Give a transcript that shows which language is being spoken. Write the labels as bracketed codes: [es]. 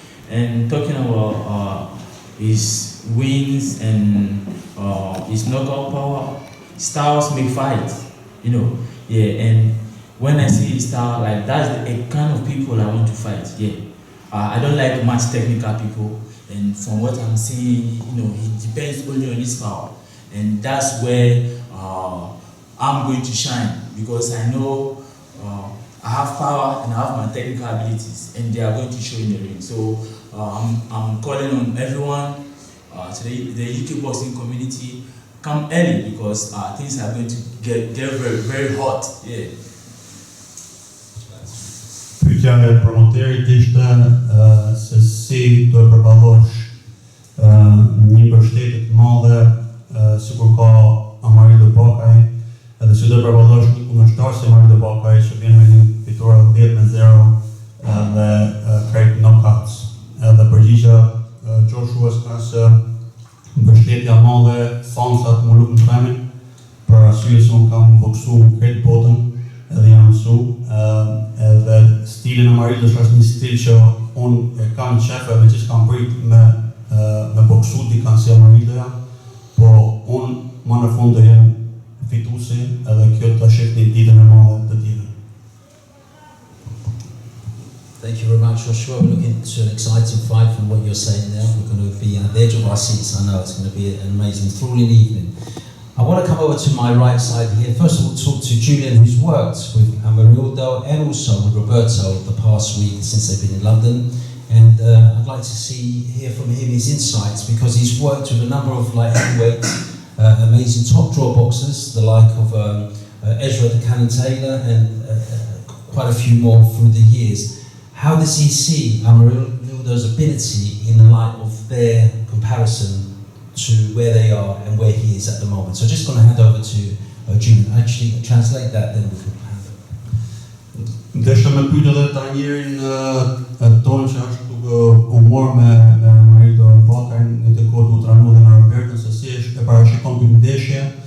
[en] And talking about his wins and his knockout power, styles make fights, and when I see his style, that's the kind of people I want to fight, I don't like much technical people, and from what I'm seeing, he depends only on his power, and that's where I'm going to shine, because I know I have power and I have my technical abilities, and they are going to show in the ring. So I'm calling on everyone, to the UK boxing community, come early, because things are going to get very, very hot. Yeah. [sq] Pyetja e promoterit ishte se si do e përballosh një mbështetje të madhe sikur ka Amarildo Bakaj, edhe si do e përballosh një kundërshtar si Amarildo Bakaj që vjen me një fitore 10-0 dhe krejt knockouts. Edhe përgjigja Joshuas ka se mbështetja madhe, fansat më luk në tremin, për arsye se unë kam boksu krejt botën edhe jam mësu, edhe stilin e Amarildos është një stil që unë e kam në qef edhe që s'kam prit me boksu dikan si Amarildoja, po unë më në fund të jem fitusi edhe kjo të shif një ditën e madhe të tjene. [en] Thank you very much, Joshua. We're looking to an exciting fight from what you're saying there. We're going to be at the edge of our seats. I know it's going to be an amazing, thrilling evening. I want to come over to my right side here. First of all, talk to Julian, who's worked with Amarildo and also with Roberto the past week since they've been in London. And I'd like to hear from him his insights, because he's worked with a number of heavyweight, amazing top draw boxers, the like of Ezra the Cannon Taylor and quite a few more through the years. How does he see Amarildo's ability in the light of their comparison to where they are and where he is at the moment? So just going to hand over to Julian. Actually, translate that, then we can have it. [sq] Desha me pyet edhe trajnerin tonë që është duke u marrë me Amarildo Bakajn në të kohë u trajnu dhe me Robertën, se si e parashikon këtë ndeshje.